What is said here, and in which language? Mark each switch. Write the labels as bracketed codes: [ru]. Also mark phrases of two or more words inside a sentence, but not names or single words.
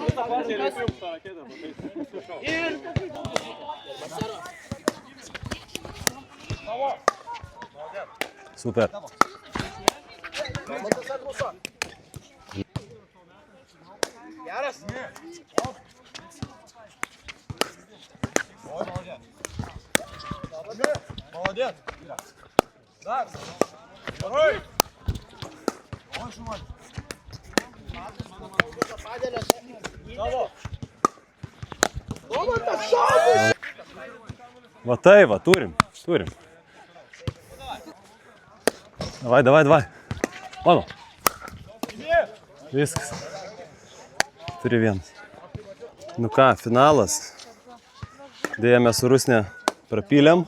[lt] Ir... Super. Geras. [ru] Молодец. Да. Второй. Ой, шумай. О, вот так шаг! [lt] Va tai, va, turim. Davai. Mano. Viskas. 3-1. Nu ką, finalas. Dėja mes su Rusne prapylėm.